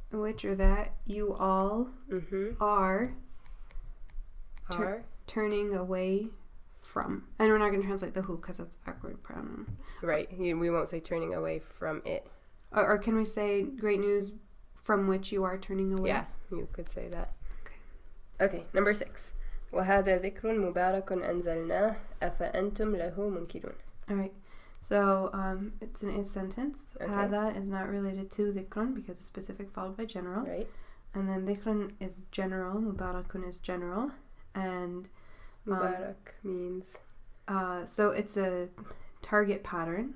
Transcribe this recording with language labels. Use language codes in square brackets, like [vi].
[en] Which or that you all are turning away from. And we're not going to translate the who because it's awkward pronoun. Right. We won't say turning away from it. Or can we say great news from which you are turning away? Yeah, you could say that. Okay, number 6. [ar] وهذا ذكر مبارك أنزلناه أفأنتم له منكرون. [en] Alright, so it's an is sentence. Okay. هذا is not related to ذكر because it's specific followed by general. Right. And then ذكر is general, مبارك is general. And Mubarak means? So it's a target pattern.